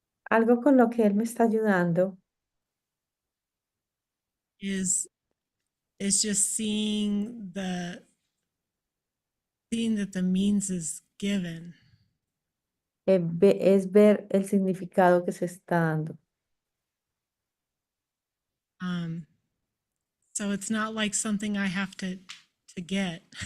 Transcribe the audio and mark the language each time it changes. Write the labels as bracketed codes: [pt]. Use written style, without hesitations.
[es] Algo con lo que Él me está ayudando [en] is just seeing that the means is given. [es] es ver el significado que se está dando. [en] So it's not like something I have to get.